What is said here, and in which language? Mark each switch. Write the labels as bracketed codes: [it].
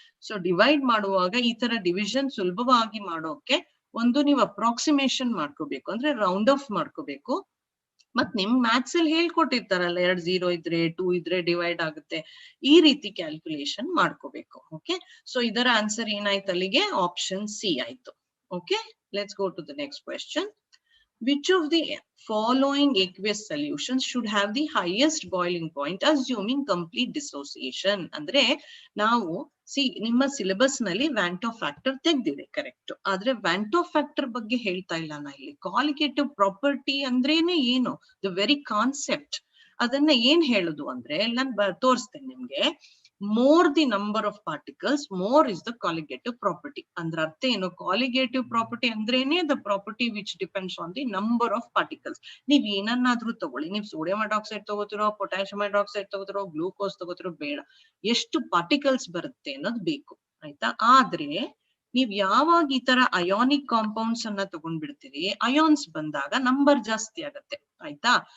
[kn] So divide ಮಾಡುವಾಗ ಈ ತರ ಡಿವಿಷನ್ ಸುಲಭವಾಗಿ ಮಾಡೋಕೆ ಒಂದು ನೀವು ಅಪ್ರಾಕ್ಸಿಮೇಷನ್ ಮಾಡ್ಕೋಬೇಕು, ಅಂದ್ರೆ ರೌಂಡ್ ಆಫ್ ಮಾಡ್ಕೋಬೇಕು. ಮತ್ ನಿಮ್ ಮ್ಯಾಥ್ಸ್ ಅಲ್ಲಿ ಹೇಳ್ಕೊಟ್ಟಿರ್ತಾರಲ್ಲ 2 0 ಇದ್ರೆ 2 ಇದ್ರೆ ಡಿವೈಡ್ ಆಗುತ್ತೆ, ಈ ರೀತಿ ಕ್ಯಾಲ್ಕುಲೇಷನ್ ಮಾಡ್ಕೋಬೇಕು. ಓಕೆ, ಸೊ ಇದರ ಆನ್ಸರ್ ಏನಾಯ್ತು ಅಲ್ಲಿಗೆ, ಆಪ್ಷನ್ ಸಿ ಆಯ್ತು. [en] Okay, let's go to the next question. Which of the following aqueous solutions should have the highest boiling point assuming complete dissociation? [kn] ಅಂದ್ರೆ ನಾವು ನಿಮ್ಮ ಸಿಲೆಬಸ್ ನಲ್ಲಿ ವ್ಯಾಂಟೋ ಫ್ಯಾಕ್ಟರ್ ತೆಗ್ದಿದೆ ಕರೆಕ್ಟ್, ಆದ್ರೆ ವ್ಯಾಂಟೋ ಫ್ಯಾಕ್ಟರ್ ಬಗ್ಗೆ ಹೇಳ್ತಾ ಇಲ್ಲ ನಾ ಇಲ್ಲಿ. ಕಾಲಿಗೇಟಿವ್ ಪ್ರಾಪರ್ಟಿ ಅಂದ್ರೇನೆ ಏನು, [en] the very concept, [kn] ಅದನ್ನ ಏನ್ ಹೇಳುದು ಅಂದ್ರೆ ನಾನ್ ತೋರಿಸ್ತೇನೆ ನಿಮ್ಗೆ. [en] more the number of particles, more is the colligative property. [kn] ಅಂದ್ರೆ ಅರ್ಥ ಏನು, colligative property ಅಂದ್ರೇನೆ [en] the property which depends on the number of particles. [kn] ನೀವ್ ಏನನ್ನಾದ್ರೂ ತಗೊಳ್ಳಿ, ನೀವ್ sodium hydroxide ತಗೋತಿರೋ, potassium hydroxide ತಗೋತಿರೋ, glucose ತಗೋತಿರೋ, ಬೇಡ, ಎಷ್ಟು ಪಾರ್ಟಿಕಲ್ಸ್ ಬರುತ್ತೆ ಅನ್ನೋದು ಬೇಕು, ಆಯ್ತಾ. ಆದ್ರೆ ನೀವ್ ಯಾವಾಗ ಈ ತರ ಅಯಾನಿಕ್ ಕಾಂಪೌಂಡ್ಸ್ ಅನ್ನ ತಗೊಂಡ್ಬಿಡ್ತೀರಿ, ಅಯಾನ್ಸ್ ಬಂದಾಗ ನಂಬರ್ ಜಾಸ್ತಿ ಆಗತ್ತೆ, ಆಯ್ತಾ.